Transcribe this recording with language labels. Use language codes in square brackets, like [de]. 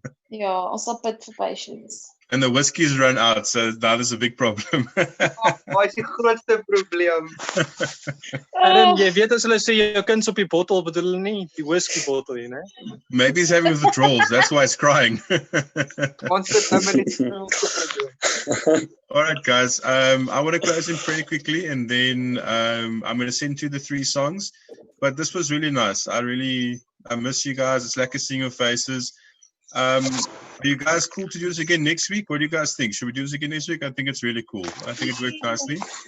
[af] Ja, ons sal bid vir patience. [en] And the whiskey's run out, so that is a big problem. [af] Wat is die grootste probleem? Adam, jy weet as hulle sê jou kind's op die bottel, bedoel hulle nie die whisky bottel nie, né? [en] Maybe he's having withdrawals. That's why it's crying. [af] Ons sit nou met die grootste probleem. [en] All right, guys. I want to close in pretty quickly, and then I'm going to send you the 3 songs. But this was really nice. I miss you guys. It's like seeing your faces. Are you guys cool to do this again next week? What do you guys think? Should we do this again next week? I think it's really cool. I think it worked nicely.